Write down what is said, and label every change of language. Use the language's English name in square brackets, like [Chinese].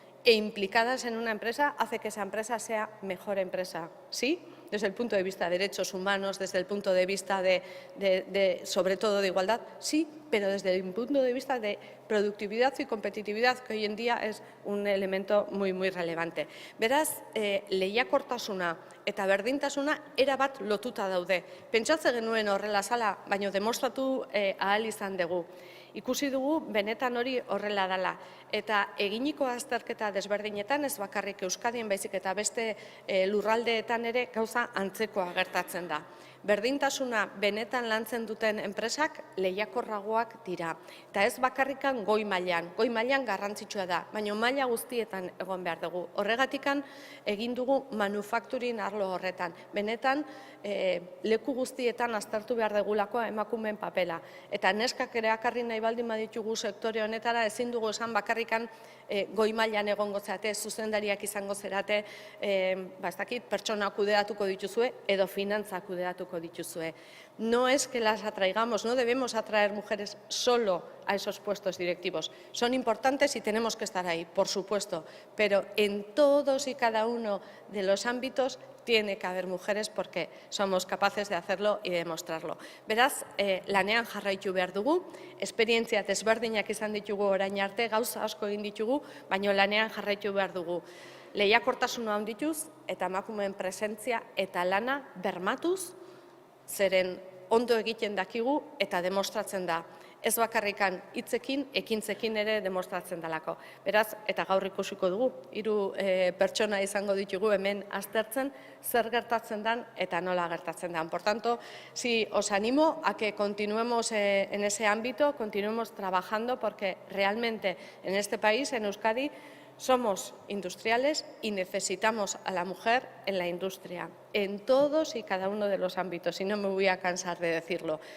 [Spanish] e implicadas en una empresa hace que esa empresa sea mejor empresa. ¿Sí? Desde el punto de vista de derechos humanos, desde el punto de vista sobre todo de igualdad, sí, pero desde el punto de vista de productividad y competitividad, que hoy en día es un elemento muy, muy relevante. [Basque] Beraz, lehiakortasuna eta berdintasuna erabat lotuta daude. Pentsatze genuen horrela zala, baina demostratu ahal izan dugu. Ikusi dugu benetan hori horrela dela. Eta eginiko azterketa desberdinetan, ez bakarrik Euskadin baizik eta beste lurraldeetan ere gauza antzekoa gertatzen da. Berdintasuna benetan lantzen duten enpresak lehiakorragoak dira. Eta ez bakarrikan goi mailan garrantzitsua da, baina maila guztietan egon behar dugu. Horregatikan egin dugu manufakturin arlo horretan. Benetan leku guztietan aztertu behar dugulako emakumeen papela. Eta neskak ere akarri nahi baldin baditugu sektore honetara ezin dugu esan bakarrikan goi mailan egongo zarete, zuzendariak izango zerate, ez dakit, pertsona kudeatuko dituzue edo finantza kudeatuko dituzue. [Spanish] No es que las atraigamos, no debemos atraer mujeres solo a esos puestos directivos. Son importantes y tenemos que estar ahí, por supuesto, pero en todos y cada uno de los ámbitos tiene que haber mujeres porque somos capaces de hacerlo y de demostrarlo. [Basque] Beraz, lanean jarraitu behar dugu, esperientzia desberdinak izan ditugu orain arte, gauza asko egin ditugu, baina lanean jarraitu behar dugu. Lehiakortasuna handituz eta emakumeen presentzia eta lana bermatuz, zeren ondo egiten dakigu eta demostratzen da. Ez bakarrikan hitzekin, ekintzekin ere demostratzen dalako. Beraz, eta gaur ikusiko dugu, 3 pertsona izango ditugu hemen aztertzen zer gertatzen dan eta nola gertatzen dan. [Spanish] Por tanto, sí, os animo a que continuemos en ese ámbito, continuemos trabajando porque realmente en este país, en Euskadi, somos industriales y necesitamos a la mujer en la industria, en todos y cada uno de los ámbitos, y no me voy a cansar de decirlo.